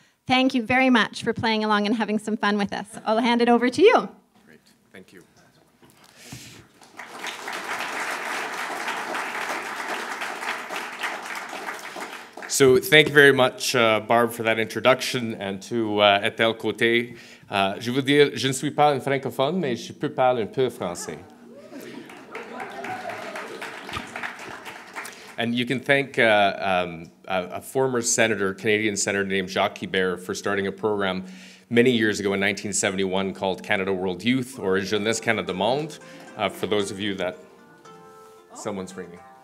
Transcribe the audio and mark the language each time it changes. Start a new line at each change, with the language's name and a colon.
English: Thank you very much for playing along and having some fun with us. I'll hand it over to you. Great, thank you. So thank you very much, Barb, for that introduction, and to Ethel Côté.
French: Je veux dire, je ne suis pas un francophone, mais je peux parler un peu français.
English: And you can thank a former senator, Canadian senator named Jacques Hébert, for starting a program many years ago in 1971 called Canada World Youth, or Jeunesse Canada Monde, for those of you that... Someone's ringing.